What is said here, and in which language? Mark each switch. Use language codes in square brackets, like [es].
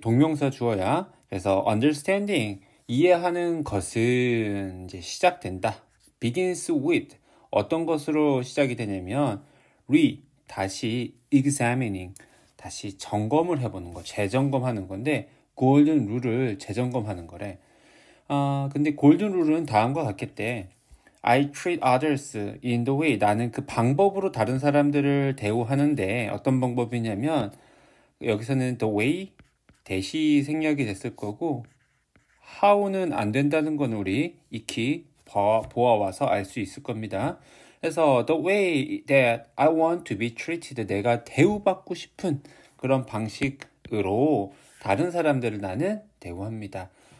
[ko] 동명사 주어야. 그래서 understanding, 이해하는 것은 이제 시작된다. [en] begins with, [ko] 어떤 것으로 시작이 되냐면 다시 examining, 다시 점검을 해보는 거, 재점검하는 건데 골든 룰을 재점검하는 거래. 근데 골든 룰은 다음과 같겠대. [en] I treat others in the way. [ko] 나는 그 방법으로 다른 사람들을 대우하는데 어떤 방법이냐면 여기서는 the way 대시 생략이 됐을 거고 how는 안 된다는 건 우리 익히 보아와서 알 수 있을 겁니다. 그래서 [en] the way that I want to be treated, [ko] 내가 대우받고 싶은 그런 방식으로 다른 사람들을 나는 대우합니다.